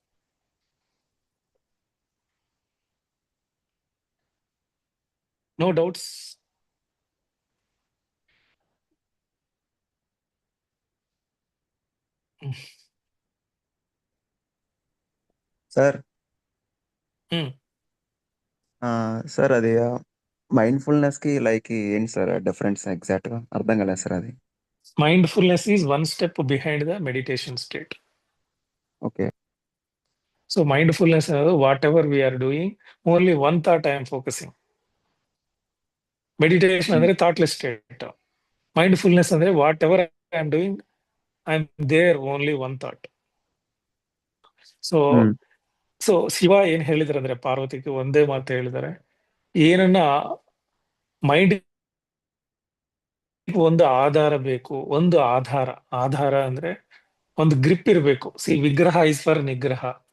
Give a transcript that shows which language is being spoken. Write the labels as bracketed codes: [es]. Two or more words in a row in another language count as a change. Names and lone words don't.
[en] no doubts? [kn] ಸರ್ ಹ್ಮ್. [te] సార్ అది మైండ్ఫుల్నెస్ కి లైక్ ఏంటి సార్ [en] difference exact [te] గా అర్థం కాలేదు సార్ అది. [en] Mindfulness is one step behind the meditation state. [te] ఓకే [en] So mindfulness is whatever we are doing, only one thought I am focusing. Meditation ಅಂದ್ರೆ thoughtless state. Mindfulness ಅಂದ್ರೆ whatever I am doing, I am there only one thought. [kn] ಸೊ ಶಿವ ಏನ್ ಹೇಳಿದಾರೆ ಅಂದ್ರೆ ಪಾರ್ವತಿಗೆ ಒಂದೇ ಮಾತು ಹೇಳಿದ್ದಾರೆ. ಏನನ್ನ ಮೈಂಡ್ ಒಂದು ಆಧಾರ ಬೇಕು, ಒಂದು ಆಧಾರ ಅಂದ್ರೆ ಒಂದು ಗ್ರಿಪ್ ಇರಬೇಕು. ವಿಗ್ರಹ [en] is for [kn] ನಿಗ್ರಹ.